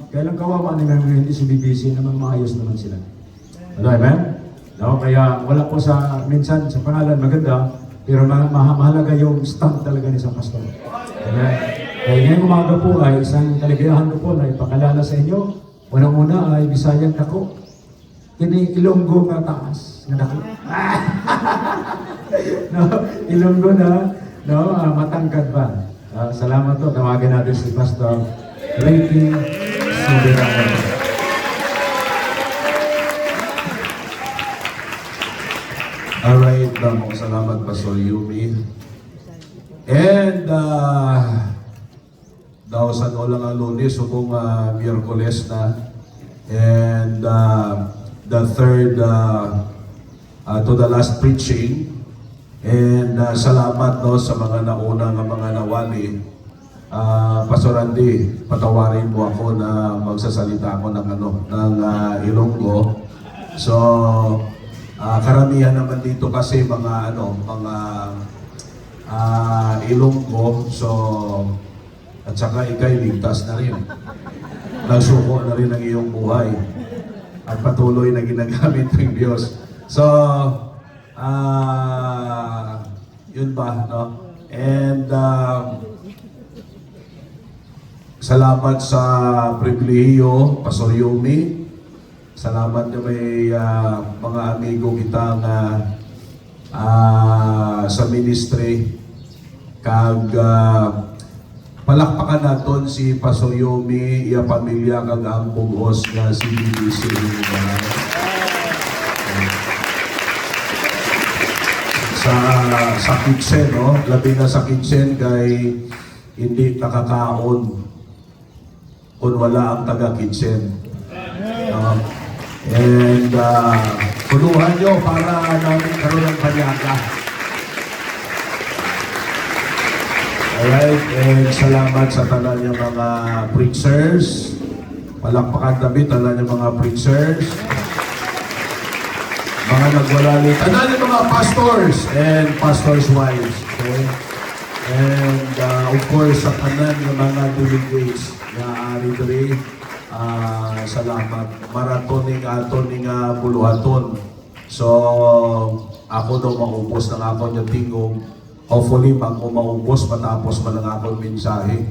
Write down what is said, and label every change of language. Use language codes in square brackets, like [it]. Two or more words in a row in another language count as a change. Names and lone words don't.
[tl] Kaya lang kawawa na nga hindi CBBC naman maayos naman sila. Alright, no, kaya wala po sa, minsan sa pangalan maganda, pero mahalaga yung stand talaga ni isang pastor. Kaya ngayong umaga po ay isang kaligayahan ko po na ipakalala sa inyo. [hil] Unang-una ay Bisayang dako. Kini Ilonggo nga taas. Nga dako. No, [tl] Ilonggo na, no, matangkad ba? Salamat po. Tawagan natin si Pastor Ricky Soberano. Alright, salamat Pastor Yumi. [hil] And daw sa lang ang Lunes, subong Miyerkules na. [en] And the third to the last preaching. [tl] And salamat no, sa mga nauna ng mga nawali. Pastor Andy, patawarin mo ako na magsasalita ako ng Ilonggo. So, karamihan naman dito kasi mga Ilonggo, so at saka ikay ligtas na rin. Nagsuko na rin ang iyong buhay at patuloy na ginagamit ng Diyos. So, yun ba, no? And salamat sa pribilehiyo, Pastor Yumi. [hil] Salamat na may mga amigo kita na sa ministry. Kag palakpakan naton si Pastor Yumi, iya pamilya kag ang bugos nga si BBC. Sa kitchen, no? Labi na sa kitchen kay hindi nakakaon kung wala ang taga-kitchen. And tuluhan nyo para namin karoon ng panyaga. Alright, and salamat sa tanan ng mga preachers. Palakpakan tabi tanan ng mga preachers. Mga nagwalali, tanan ng mga [en] pastors and pastors' wives. [hil] Okay? [en] And of course, [hil] sa tanan ng mga delegates na ari diri. Salamat. Maratoning aton nga buluhaton. So, ako daw maubos ng ako yung tingog. Hopefully, maubos matapos man ang akong mensahe.